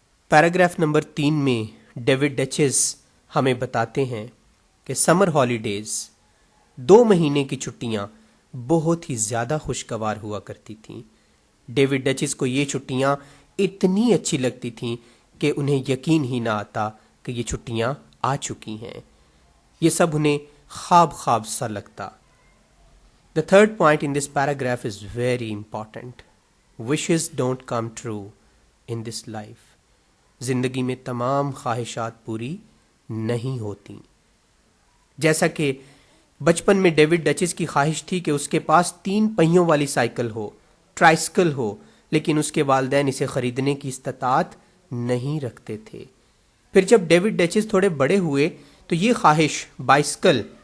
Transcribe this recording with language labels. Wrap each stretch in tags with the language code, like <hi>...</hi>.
<ur>Paragraph number 3 میں David duchess ہمیں بتاتے ہیں کہ سمر ہالیڈیز 2 مہینے کی چھٹیاں بہت ہی زیادہ خوشگوار ہوا کرتی تھیں۔ ڈیوڈ ڈچز کو یہ چھٹیاں اتنی اچھی لگتی تھیں کہ انہیں یقین ہی نہ آتا کہ یہ چھٹیاں آ چکی ہیں۔ یہ سب انہیں خواب سا لگتا۔</ur> <en>The third point in this paragraph is very important. Wishes don't come true in this life.</en> <ur>زندگی میں تمام خواہشات پوری نہیں ہوتی۔ جیسا کہ بچپن میں ڈیوڈ ڈچز کی خواہش تھی کہ اس کے پاس 3 پہیوں والی سائیکل ہو، ٹرائسکل ہو، لیکن اس کے والدین اسے خریدنے کی استطاعت نہیں رکھتے تھے۔ پھر جب ڈیوڈ ڈچز تھوڑے بڑے ہوئے تو یہ خواہش بائسکل</ur>